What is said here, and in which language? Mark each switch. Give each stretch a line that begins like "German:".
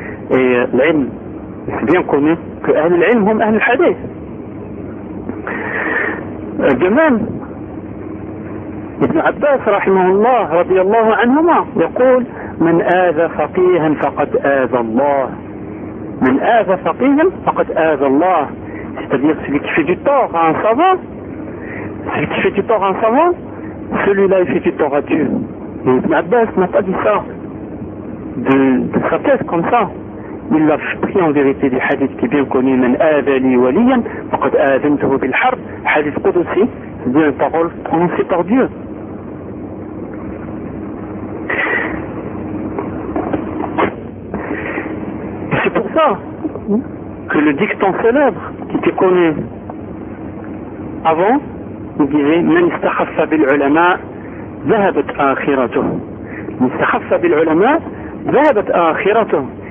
French: Et l'ilm, c'est bien connu que Ahl al-Ilm hum Ahl al-Hadith. De même,
Arabic: Ibn Abbas, rahimahullah, radiyallahu anhuma, يقول من آذى فقيها فقد آذى الله. من آذى فقيها فقد آذى الله.
French: C'est-à-dire celui qui fait du tort à un savant, celui qui fait du tort à un savant, celui-là il fait du tort à Dieu. Et Ibn Abbas n'a pas dit ça de sa tête comme ça. Il l'a pris en vérité du hadith qui est bien connu,
Arabic: من آذى لي وليا فقد آذنته بالحرب.
French: Hadith Qudsi, c'est une parole prononcée par Dieu. Et c'est pour ça que le dicton célèbre qui était connu avant, il disait
Arabic: من استخف بالعلماء ذهبت آخرته. من استخف بالعلماء ذهبت آخرته.